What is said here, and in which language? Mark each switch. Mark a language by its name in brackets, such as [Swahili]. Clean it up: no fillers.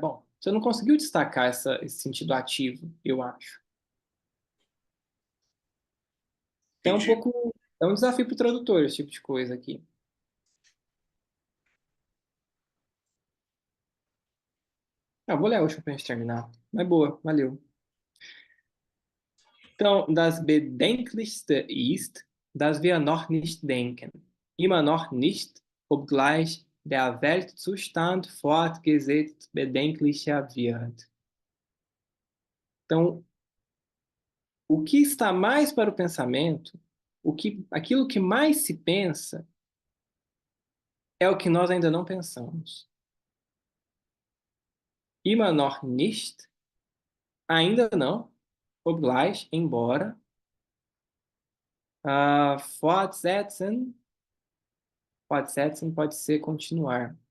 [Portuguese] Bom, você não conseguiu destacar esse sentido ativo, eu acho. É um Entendi. pouco, é um desafio para o tradutor esse tipo de coisa aqui. Ah, vou ler a última pra gente terminar. Mas boa, valeu. [German] Então, das Bedenklichste ist, dass wir noch nicht denken. Immer noch nicht, obgleich der Weltzustand fortgesetzt bedenklicher wird. [Portuguese] Então, o que está mais para o pensamento, aquilo que mais se pensa, é o que nós ainda não pensamos. [German] Immer noch nicht, [Portuguese] ainda não, obgleich, embora, fortsetzen, fortsetzen pode ser continuar.